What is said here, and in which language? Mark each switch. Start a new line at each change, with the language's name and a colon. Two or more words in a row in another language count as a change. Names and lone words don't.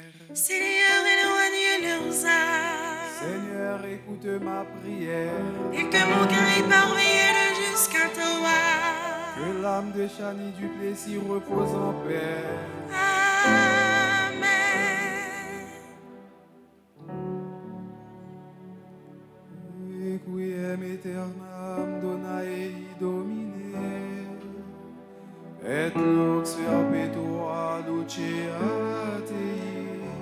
French: Seigneur, éloigne leurs âmes, Seigneur, écoute ma prière. et que mon cœur parvienne jusqu'à toi. Que l'âme de Chani Duplessis repose en paix. Amen.
Latin: Requiem aeternam donae Domine, et lux perpetua luceat ei.